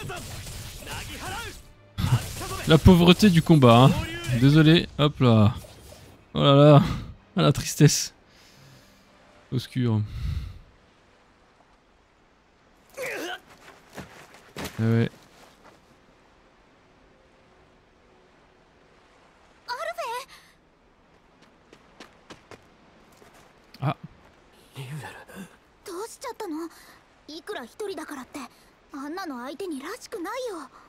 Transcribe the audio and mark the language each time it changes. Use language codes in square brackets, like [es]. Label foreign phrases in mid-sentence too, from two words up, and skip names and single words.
[fr] La pauvreté du combat, hein. Désolé, hop là. Oh là là. Ah la tristesse. Obscur. Ah ouais. Ah. [ja] どうしちゃったの？いくら一人だからってあんなの相手にらしくないよ。